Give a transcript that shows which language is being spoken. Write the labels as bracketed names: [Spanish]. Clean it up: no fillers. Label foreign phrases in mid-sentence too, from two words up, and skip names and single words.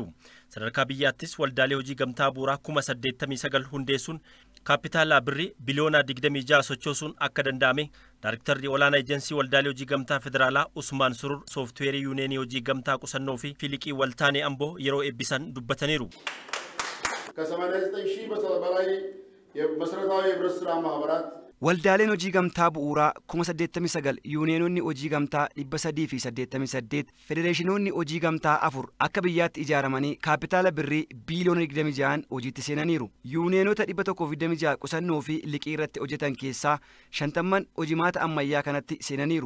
[Oromo] Sadarkaa biyyaattis waldaalee hojii gamtaa bu'uuraa 89 hundeessuun kaapitaala birrii biliyoona 26 sochoosuun akka danda'ame Daayiriktarri Olaanaa Ejensii Waldaalee Hojii Gamtaa Federaalaa Usmaan Surur sooftiweerii yuuneenii hojii gamtaa qusannoo fi liqii waltaanee Amboo yeroo eebbisan dubbataniiru. [Amharic] ከ89 ሺህ በላይ የመሰረታዊ የህብረት ስራ ማህበራት [Oromo] Waldaaleen hojii gamtaa bu'uuraa 89 yuuniyenoonni hojii gamtaa 388 federeeshinoonni hojii gamtaa 4 akka biyyaatti ijaaramanii kaapitaala birrii biiliyoona 26 hojiitti seenaniiru. Yuuniyenoota 126 qusannoo fi liqii irratti hojjetan keessaa 50 hojimaata ammayyaa kanatti seenaniiru.